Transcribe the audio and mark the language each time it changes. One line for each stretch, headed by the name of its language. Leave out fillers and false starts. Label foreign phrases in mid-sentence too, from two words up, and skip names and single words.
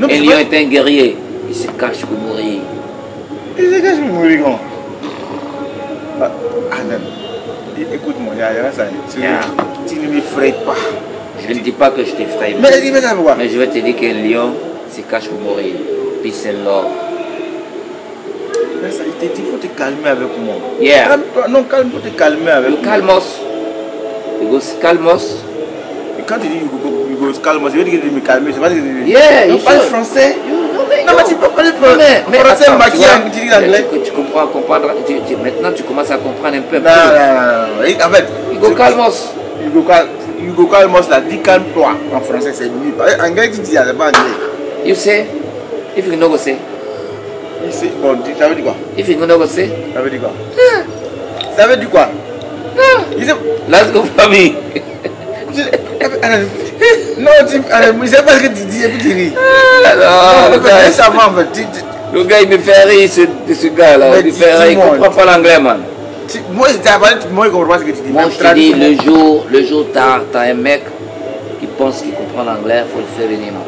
French: un lion est un guerrier. Il se cache pour mourir. Il se cache pour mourir, comment? Écoute-moi, tu ne m'effraies pas. Je ne dis pas que je t'effraie. Mais je vais te dire qu'un lion se cache pour mourir.
English: Peace and love.
French: Mais ça, il faut te calmer avec moi. Yeah. Non, calme, faut te calmer avec moi. Calmos.
English: You go
French: calmos. Et quand tu dis
English: you go
French: calmos, je veux dire que tu me calmes. C'est pas dire que yeah, tu parles français. Non, mais tu peux parler français maquillage, tu dis l'anglais. Tu comprends, maintenant tu commences à comprendre un peu. Non. En fait,
English: you go calmos. You go
French: calmos là, dis calme-toi. En français, c'est mieux. En anglais, tu dis, c'est pas anglais.
English: You say, if you know go say.
French: Bon, ça veut dire quoi?
English: If you know go say.
French: Ça veut dire quoi? Ça veut dire quoi?
English: Let's go famille.
French: Non, je sais pas ce que tu dis et puis tu ris. Non, le gars, ça va en fait. Le gars, il me fait rire, ce gars-là. Il me fait rire, il comprend pas l'anglais, man. Moi, il comprend pas ce que tu dis. Moi, je te dis, le jour t'as un mec qui pense qu'il comprend l'anglais, il faut le faire venir, man.